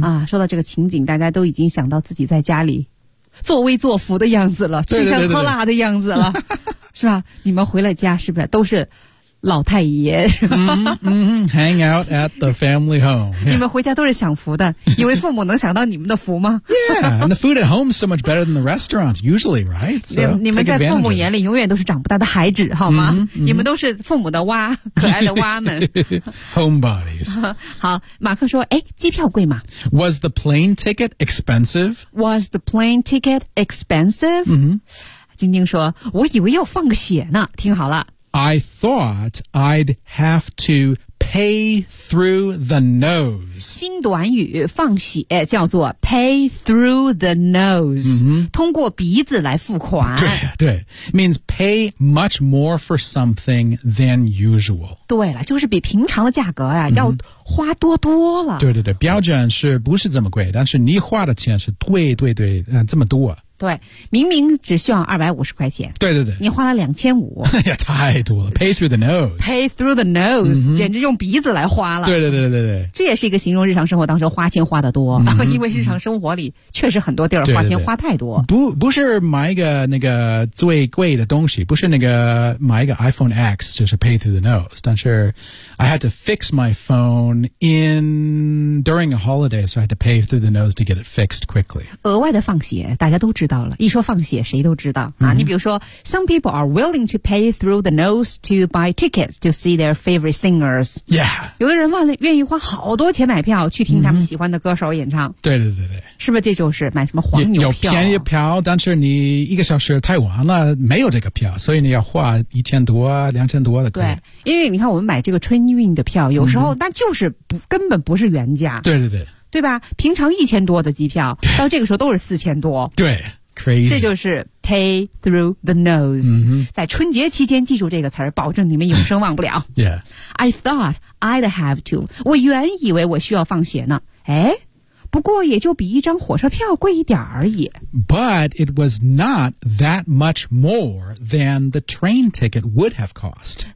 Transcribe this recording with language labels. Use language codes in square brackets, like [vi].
[zh] 啊，说到这个情景大家都已经想到自己在家里作威作福的样子了对对对对对吃香喝辣的样子了是吧你们回了家是不是都是老太爷 [en] hang out at the family home、 yeah. [zh] 你们回家都是享福的以为父母能享到你们的福吗 [en] yeah, and the food at home is so much better than the restaurants usually, right? So, [zh] 你们在父母眼里永远都是长不大的孩子好吗 mm-hmm. 你们都是父母的蛙可爱的蛙们 [en] homebodies [zh] 好马克说诶机票贵吗 [en] was the plane ticket expensive? Was the plane ticket expensive?、 Mm-hmm. [zh] 晶晶说我以为要放个血呢听好了 [en] I thought I'd have to pay through the nose. [zh] 新短语放血叫做 pay through the nose,、 mm-hmm. 通过鼻子来付款。对对 [en] ,means pay much more for something than usual. [zh] 对了就是比平常的价格、啊 mm-hmm. 要花多多了。对对对标准是不是这么贵但是你花的钱是对对对、这么多。对明明只需要250块钱对对对你花了2500 呀太多了 pay through the nose pay through the nose、嗯、简直用鼻子来花了对对对对对这也是一个形容日常生活当中花钱花得多、嗯、因为日常生活里确实很多地儿花钱花太多对对对不是买一个那个最贵的东西不是那个买一个 [en] iPhone X 就是 pay through the nose 但是 I had to fix my phone during a holiday so I had to pay through the nose to get it fixed quickly [zh] 额外的放血大家都知道一说放血谁都知道、啊 mm-hmm. [en] 你比如说 Some people are willing to pay through the nose to buy tickets to see their favorite singers Yeah [zh] 有的人愿意花好多钱买票去听他们喜欢的歌手演唱、 mm-hmm. 对对对对是不是这就是买什么黄牛票有便宜票但是你一个小时太晚了没有这个票所以你要花1000多2000多的对因为你看我们买这个春运的票有时候那就是不、mm-hmm. 根本不是原价对对对对吧平常1000多的机票到这个时候都是4000多。对 crazy。这就是 pay through the nose、 mm-hmm.。在春节期间记住这个词儿保证你们永生忘不了。 [en] yeah. I thought I'd have to. [zh] 我原以为我需要放血呢。诶不过也就比一张火车票贵一点而已。 [en] But it was not that much more than the train ticket would have cost.